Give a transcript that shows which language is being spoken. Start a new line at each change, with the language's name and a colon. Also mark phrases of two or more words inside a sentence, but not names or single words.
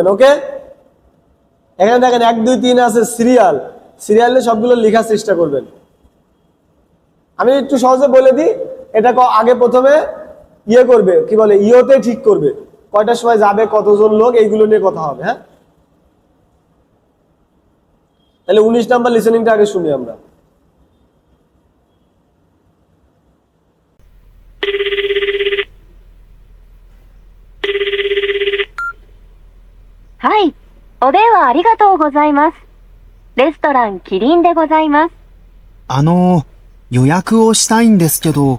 Bangla: ওকে, এখানে দেখেন 1 2 3 আছে সিরিয়াল, সিরিয়ালে সবগুলো লেখার চেষ্টা করবেন। আমি একটু সহজে বলে দিই, এটা আগে প্রথমে ইয়ে করবে, কি বলে, ইয়োতে ঠিক করবে কয়টার সময় যাবে, কতজন লোক, এইগুলো নিয়ে কথা হবে। হ্যাঁ, তাহলে 19 নাম্বার লিসেনিংটা আগে শুনি আমরা।
Japanese: はい。お電話ありがとうございます。レストランキリンでございます。予約をしたいんですけど、